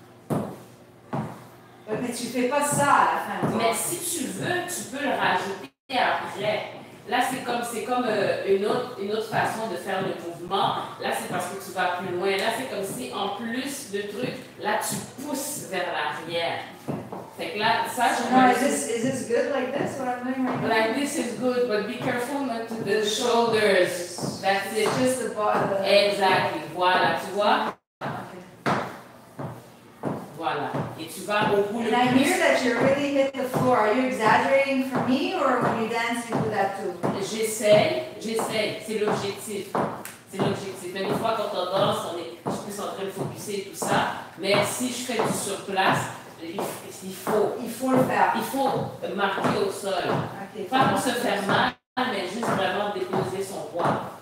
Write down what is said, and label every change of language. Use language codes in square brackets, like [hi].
[fr] Mais tu fais pas ça à la fin. Mais si tu veux, tu peux le rajouter après. Là, c'est comme une autre façon de faire le mouvement. Là, c'est parce que tu vas plus loin. Là, c'est comme si, en plus de trucs, là, tu pousses vers l'arrière. Fait que là, ça, je vois... [en] Is this good like this, what I'm doing right now? Like this is good, but be careful not to the shoulders. That's it. Just the bottom. Exactly. [fr] Voilà, tu vois? Voilà. Et tu vas au bout. [en] And I hear that you really hit the floor. Are you exaggerating for me or when you dance you do that too? [fr] J'essaie. C'est l'objectif. Mais des fois, quand on danse, on est plus en train de focuser et tout ça. Mais si je fais du surplace, il faut le faire. Il faut marquer au sol. Okay. Pas pour se faire mal, mais juste vraiment déposer son poids.